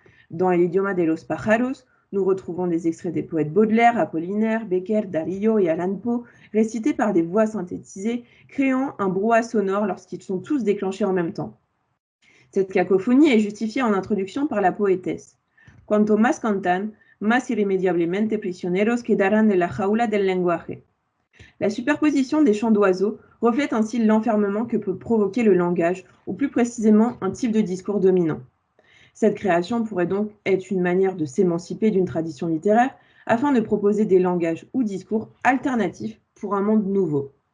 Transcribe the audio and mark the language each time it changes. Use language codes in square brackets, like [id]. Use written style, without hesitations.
[fr] Dans El idioma de los pájaros, nous retrouvons des extraits des poètes Baudelaire, Apollinaire, Becker, Dario et Allan Poe, récités par des voix synthétisées, créant un brouhaha sonore lorsqu'ils sont tous déclenchés en même temps. Cette cacophonie est justifiée en introduction par la poétesse. [es] Cuanto más cantan, más irremediablemente prisioneros quedarán de la jaula del lenguaje. [fr] La superposition des chants d'oiseaux reflète ainsi l'enfermement que peut provoquer le langage, ou plus précisément un type de discours dominant. Cette création pourrait donc être une manière de s'émanciper d'une tradition littéraire afin de proposer des langages ou discours alternatifs pour un monde nouveau.